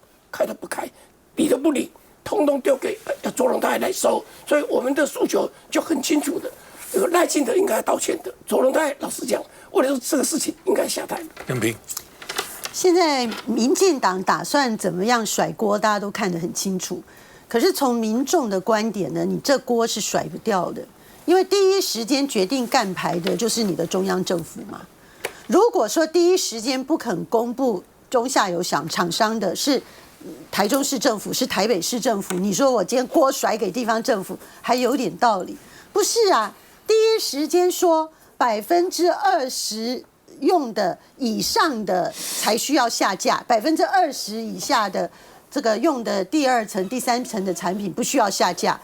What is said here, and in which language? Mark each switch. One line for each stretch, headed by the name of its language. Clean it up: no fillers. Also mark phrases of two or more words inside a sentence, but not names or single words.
Chinese: 開都不開，理都不理，通通丟給卓榮泰來收，所以我們的訴求就很清楚的，賴清德應該道歉的，卓榮泰老實講，為了這個事情應該下台。任平，現在民進黨打算怎麼樣甩鍋，大家都看得很清楚。可是從民眾的觀點呢，你這鍋是甩不掉的，因為第一時間決定幹牌的就是你的中央政府嘛。如果說第一時間不肯公布中下游廠商的是台中市政府，是台北市政府，你說我今天鍋甩給地方政府還有點道理，不是啊？第一時間說20%用的以上的才需要下架，20%以下的這個用的第二層、第三層的產品不需要下架。